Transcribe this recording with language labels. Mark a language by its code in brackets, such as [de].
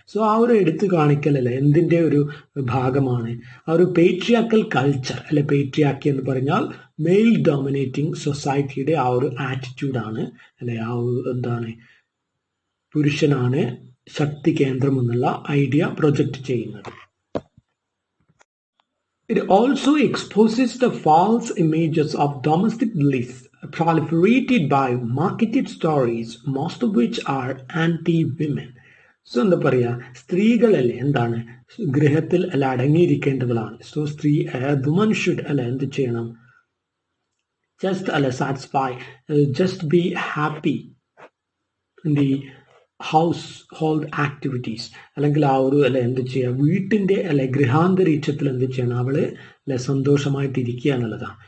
[ml] So ആ ഒരു എടുത്ത് കാണിക്കലല്ലേ എന്തിൻ്റെ ഒരു ഭാഗമാണ്, ആ ഒരു പേട്രിയാർക്കൽ കൾച്ചർ അല്ലെ പേട്രിയാർക്കി എന്ന് പറഞ്ഞാൽ മെയിൽ ഡോമിനേറ്റിംഗ് സൊസൈറ്റിയുടെ ആ ഒരു ആറ്റിറ്റ്യൂഡാണ് അല്ലെ ആ ഒരു എന്താണ് പുരുഷനാണ് ശക്തി കേന്ദ്രം എന്നുള്ള ഐഡിയ പ്രൊജക്റ്റ് ചെയ്യുന്നത്. [en] It also exposes the false images of domestic bliss proliferated by marketed stories, most of which are anti-women. [ml] So എന്താ പറയുക, സ്ത്രീകളല്ലേ എന്താണ് ഗൃഹത്തിൽ അല്ല അടങ്ങിയിരിക്കേണ്ടവളാണ്. സോ സ്ത്രീ വുമൺ ഷുഡ് അല്ല എന്ത് ചെയ്യണം, ജസ്റ്റ് അല്ല satisfy, [en] just be happy in the household activities, [ml] അല്ലെങ്കിൽ ആ ഒരു അല്ലെ എന്ത് ചെയ്യുക, വീട്ടിന്റെ അല്ലെ ഗൃഹാന്തരീക്ഷത്തിൽ എന്ത് ചെയ്യണം, അവള് അല്ലെ സന്തോഷമായിട്ട് ഇരിക്കുക എന്നുള്ളതാണ്.